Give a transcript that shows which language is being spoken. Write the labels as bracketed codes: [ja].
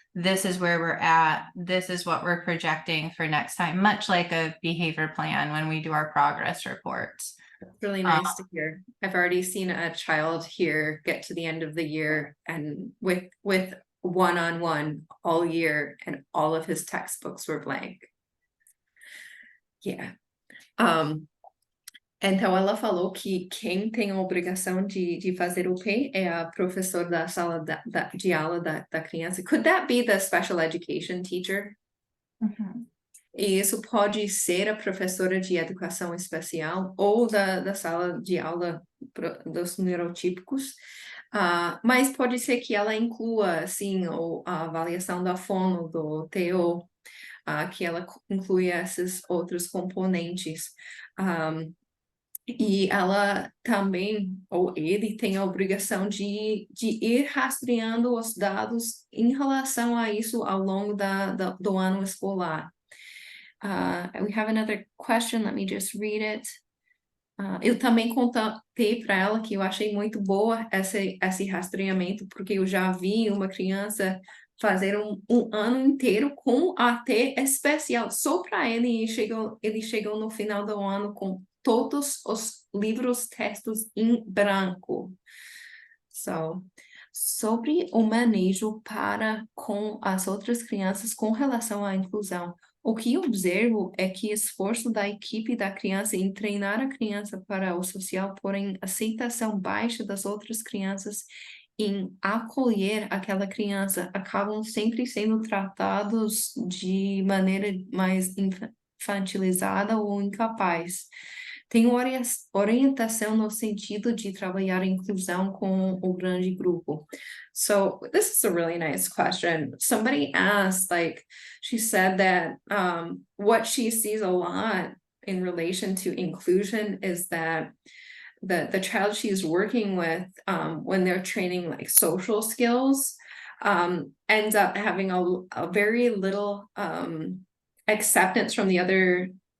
[en] This is where we're at. This is what we're projecting for next time, much like a behavior plan when we do our progress reports. Really nice to hear. I've already seen a child here get to the end of the year and with one-on-one all year, and all of his textbooks were blank. Yeah. [pt] Então, ela falou que quem tem a obrigação de fazer o P é a professora da sala de aula da criança. [en] Could that be the special education teacher? Mm-hmm. [pt] E isso pode ser a professora de educação especial ou da sala de aula dos neurotípicos, mas pode ser que ela inclua, assim, a avaliação da fono, do TO, que ela inclui esses outros componentes. E ela também, ou ele, tem a obrigação de ir rastreando os dados em relação a isso ao longo do ano escolar. [en] We have another question, let me just read it. [pt] Eu também contei para ela que eu achei muito boa esse rastreamento, porque eu já vi uma criança fazer um ano inteiro com AT especial só para ele, e ele chegou no final do ano com todos os livros, textos em branco. Sobre o manejo com as outras crianças com relação à inclusão, o que observo é que esforço da equipe da criança em treinar a criança para o social, porém aceitação baixa das outras crianças em acolher aquela criança, acabam sempre sendo tratados de maneira mais infantilizada ou incapaz. tem orientação no sentido de trabalhar a inclusão com o grande grupo. [en] So this is a really nice question. Somebody asked, like, she said that what she sees a lot in relation to inclusion is that the child she's working with, when they're training like social skills, ends up having a very little acceptance from the other